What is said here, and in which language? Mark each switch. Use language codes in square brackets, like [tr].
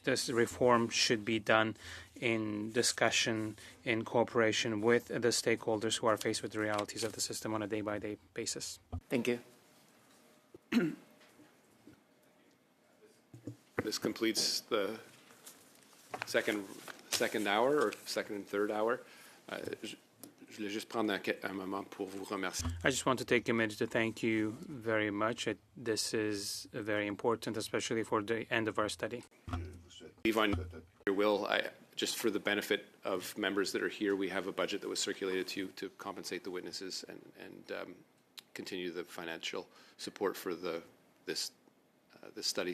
[en] This reform should be done in discussion, in cooperation with the stakeholders who are faced with the realities of the system on a day-by-day basis. Thank you. This completes the second hour, or second and third hour. [fr] Je voulais juste prendre un moment pour vous remercier. [en] I just want to take a minute to thank you very much. This is very important, especially for the end of our study. Leave on your will. Just for the benefit of members that are here, we have a budget that was circulated to you to compensate the witnesses and continue the financial support for this study.